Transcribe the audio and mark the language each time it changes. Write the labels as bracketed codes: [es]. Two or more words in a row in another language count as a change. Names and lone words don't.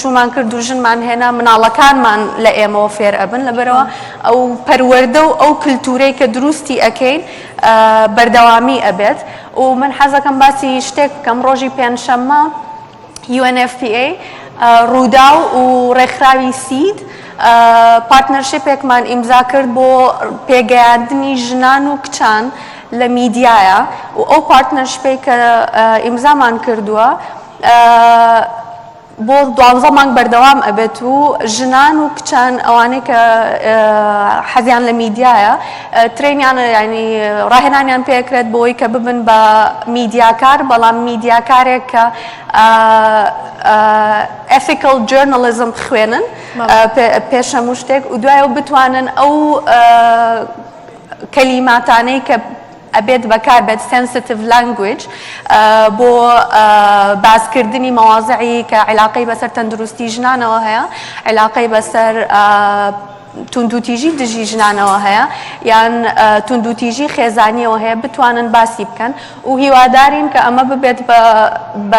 [ckb] شومان کرد و ژنمان هێنا مناڵەکانمان لە ئێمەوە فێر ئەبن لەبەرەوە ئەو پەروەردە و ئەو کللتورەی کە دروستی ئەەکەین بەردەوامی ئەبێت و من حەزەکەم باسی شتێک بکەم ڕۆژی پێنجشەممە UNFPA ڕوودا و ڕێکخراوی سید پارتنەرشیپێکمان ئیمزا کرد بۆ پێگەیاندنی ژنان و کچان لە میدیایە و ئەو پارتنەرشیپی کە ئیمزامان کردووە بۆ 12 مانگ بەردەوام ئەبێت و ژنان و کچان ئەوانەی کە حەزیان لە میدیایە ترێنیان ینی ڕاهێنانیان پێکرێت بۆی کە ببن بە میدیاکار بەڵام میدیاکارێک کە [en] ethical journalism [ckb] خوێنن پێش هەموو شتێک و دوایەوە بتوانن ئەو کەلیماتانەی کە ئەبێت بەکار بێت [en] sensitive language [ckb] بۆ باسکردنی مەواضعی کە علاقەی بەسەر تەندروستی ژنانەوە هەیە علاقەی بەسەر توندوتیژی دژی ژنانەوە هەیە یان توندوتیژی خێزانیەوە هەیە بتوانن باسی بکەن و هیوادارین کە ئەمە ببێت بە